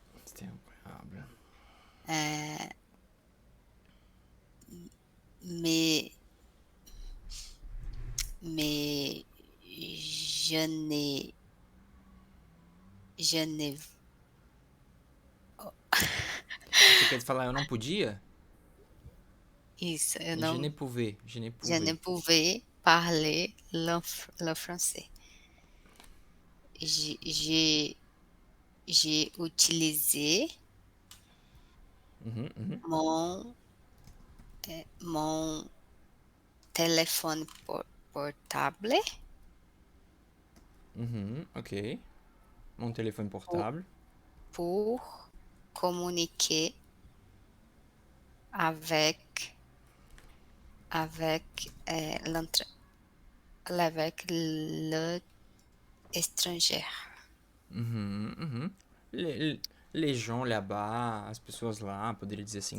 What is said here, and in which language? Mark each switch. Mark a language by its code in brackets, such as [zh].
[fr] C'était incroyable. euh, mais, mais je n'ai, je n'ai, [pt] Você quer falar eu não podia? Isso, [fr] Je n'ai je ne pouvais. pouvais parler le français. J'ai j'ai j'ai utilisé Mhm, mhm, mon, mon téléphone portable mhm, ok. Mon téléphone pour, portable. pour communiquer avec, avec, avec l'étranger. Uhum, uhum. [pt] Le- Legião [fr] là-bas, [pt] as pessoas lá, poderia dizer assim